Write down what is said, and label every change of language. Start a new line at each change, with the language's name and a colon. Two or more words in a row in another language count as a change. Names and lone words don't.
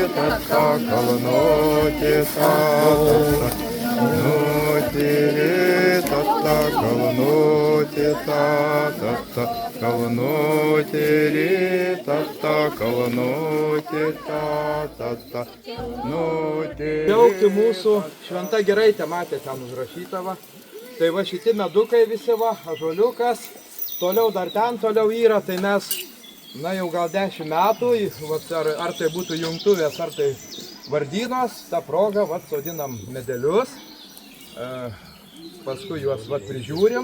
Lithuanian: tata, kalnoti tata, nutiri tata, kalnoti tata, kalnotiri tata, kalnoti tata, nutiri. Džiaugti mūsų šventa giraitė, matė ten užrašyta va. Tai va šitie medukai visi va, ąžuoliukas, toliau dar ten toliau yra, tai mes, na jau gal 10 metų, vat, ar tai būtų jungtuvės, ar tai vardynos, tą progą vat, sodinam medelius, paskui juos vat, prižiūrim.